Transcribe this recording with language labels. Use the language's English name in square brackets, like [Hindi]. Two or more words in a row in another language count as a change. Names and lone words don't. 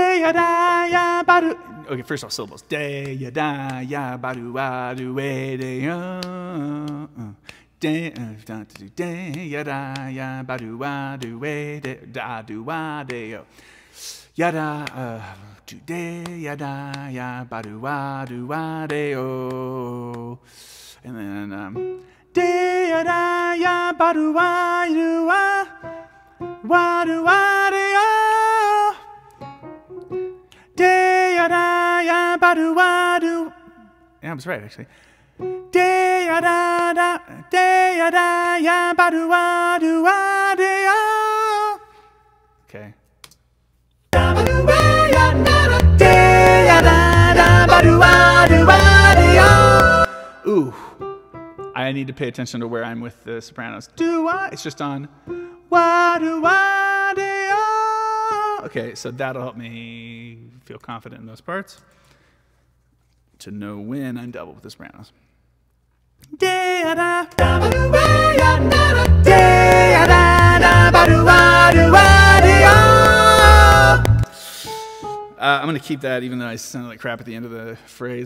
[English] ya da ya ba do. Okay, first off syllables. De ya da ya ba do wa do we de yo. De ya da ya ba do wa do we de da do wa de yo. Ya da do de ya da ya ba do wa de yo. And then de ya da ya ba do wa do wa de yo. De ya da ya ba do wa do. Yeah, I was right actually. De ya da ya ba do wa de yo. Okay. Ooh, I need to pay attention to where I'm with the sopranos. It's just on wa do wa de yo. Okay, so that'll help me feel confident in those parts to know when I'm double with the sopranos. I'm going to keep that, even though I sound like crap at the end of the phrase.